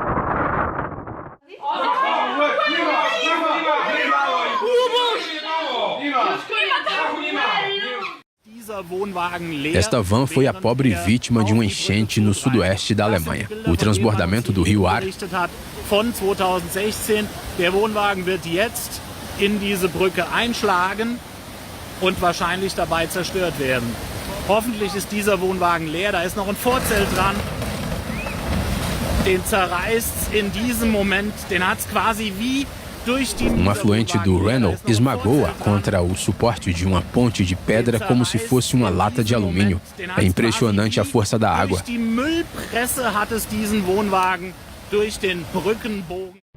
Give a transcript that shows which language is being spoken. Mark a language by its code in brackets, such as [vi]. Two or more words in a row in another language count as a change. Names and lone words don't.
[pt] Esta van foi a pobre vítima de uma enchente no sudoeste da Alemanha. O transbordamento do rio Ar [de] Der Wohnwagen wird jetzt in diese Brücke einschlagen und wahrscheinlich dabei zerstört werden. Hoffentlich ist dieser Wohnwagen leer, da ist noch ein Vorzelt dran. Den zerreißt in diesem Moment, den hat's quasi wie durch die... [pt] Um afluente do Reno esmagou-a contra o suporte de uma ponte de pedra como se fosse uma lata de alumínio. É impressionante a força da água. [de] Durch die Müllpresse hat es diesen Wohnwagen durch den Brückenbogen.